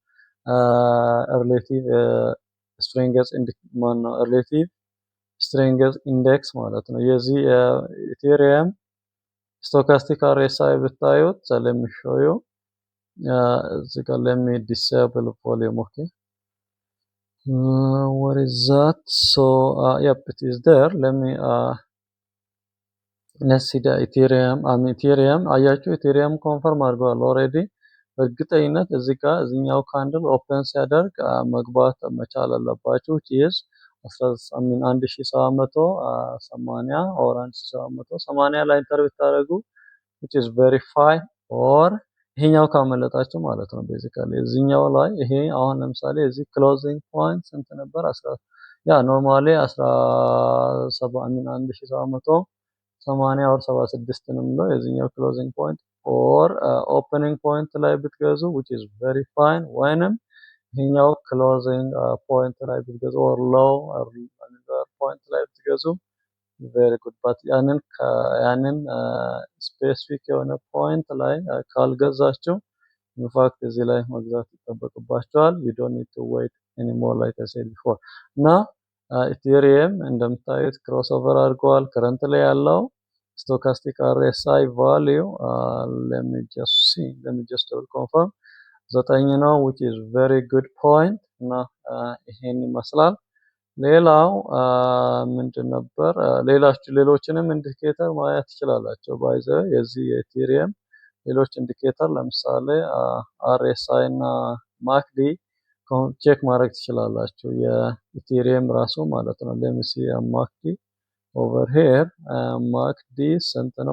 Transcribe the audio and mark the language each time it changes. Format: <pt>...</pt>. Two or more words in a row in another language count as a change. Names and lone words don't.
<en>relative strength relative strength index</en> <am>ማለት ነው። የዚህ ኢቴሪየም</am> <en>stochastic RSI</en> <am>ብታዩት ለሚሾዩ እዚህ ጋር ለሚ</am> <en>disable volume okay what is that so yep it is there let me let's see the ethereum</en> <am>አያችሁ ኢቴሪየም ኮንፈርም አድርጓል ኦሬዲ በእርግጠኝነት እዚህ ጋር እዚህኛው</am> <en>candle open</en> <am>ሲያደርግ መግባት መቻል አለባችሁ is 1780 or 1780 ላይ ኢንተር ብታደርጉ</am> <en>which is verify or</en> <am>ይሄኛው ካመለጣችሁ ማለት ነው። ቤዚካሊ እዚህኛው ላይ ይሄ አሁን ለምሳሌ እዚህ</am> <en>closing point</en> <am>ስንት ነበር? ያ ኖርማሊ 1780 or 76 ነው የሚለው የዚህኛው</am> <en>closing point or opening point</en> <am>ላይ ብትገዙ</am> <en>which is very fine</en> <am>ወይንም ይሄኛው</am> <en>closing point</en> <am>ላይ ብትገዙ</am> <en>or low</en> <am>ፖይንት ላይ ብትገዙ</am> <en>very good but</en> <am>ያንን ስፔሲፊክ የሆነ ፖይንት ላይ ካልገዛችሁ ኢንፋክት እዚህ ላይ መግዛት ይጠበቅባቸዋል።</am> <en>you don't need to wait anymore like I said before</en> <am>እና ኢቴሪየም እንደምታዩት</am> <en>cross over</en> <am>አድርገዋል። ከረንት ላይ ያለው</am> <en>stochastic RSI value let me just double confirm 9 ነው which is very good point</en> <am>እና ይሄን ይመስላል። ሌላው ምንድን ነበር ሌሎችንም ኢንዲኬተር ማየት ትችላላችሁ። ባይዘ የዚህ የኢቴሪየም ሌሎች ኢንዲኬተር ለምሳሌ RSI እና ማክዲ ቼክ ማድረግ ትችላላችሁ። የኢቴሪየም ራሱ ማለት ነው። ለምሲ</am> <en>MACD over here</en> <am>ማክዲ ስንት ነው?</am>